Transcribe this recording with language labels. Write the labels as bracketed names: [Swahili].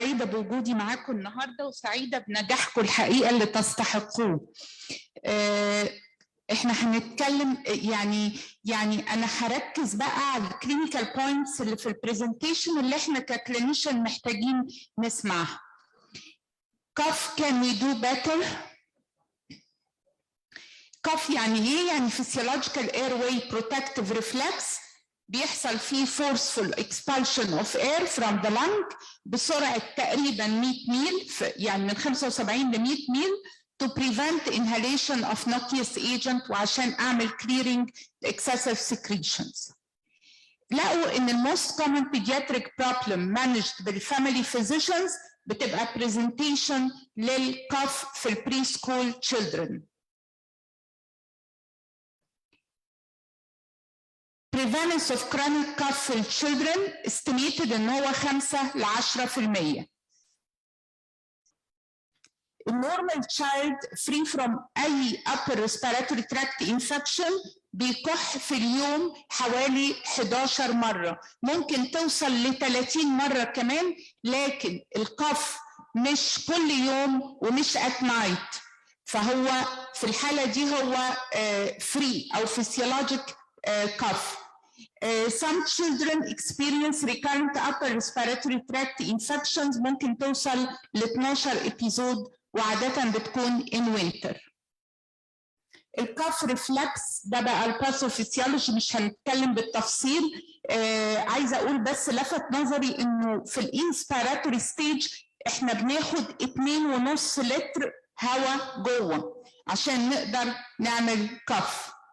[Arabic] سعيدة بوجودي معاكم النهاردة وسعيدة بنجاحكم الحقيقة اللي تستحقوه. احنا هنتكلم يعني انا هركز بقى على الكلينيكال بوينتس اللي في البرزنتيشن اللي احنا ككلينيشن محتاجين نسمعها. [English] cough can we do better؟ cough [Arabic] يعني ايه؟ يعني [English] physiological airway protective reflex [Arabic] بيحصل فيه [English] forceful expulsion of air from the lung [Arabic] بسرعة تقريبا 100 ميل، [English] يعني من 75 ل 100 ميل to prevent inhalation of noxious agent [Arabic] وعشان أعمل [English] clearing excessive secretions. [Arabic] لقوا إن [English] most common pediatric problem managed بالfamily physicians [Arabic] بتبقى [English] presentation للcough في preschool children. Prevalence of chronic cough في children estimated إن هو 5 ل 10%. A normal child free from [Arabic] أي upper respiratory tract infection بيكح في اليوم حوالي 11 مرة، ممكن توصل ل 30 مرة كمان، لكن الكف مش كل يوم ومش [English] at night، [Arabic] فهو في الحالة دي هو free أو [English] physiologic cough. Some children experience recurrent upper respiratory tract infections [Arabic] ممكن توصل ل [English] 12 episode [Arabic] وعادة بتكون [English] in winter. [Arabic] الكاف ريفلكس ده بقى الباثوفيسيولوجي مش هنتكلم بالتفصيل. عايزه اقول بس لفت نظري انه في الانسبيراتوري ستيج احنا بناخد 2.5 لتر هواء جوه عشان نقدر نعمل كاف.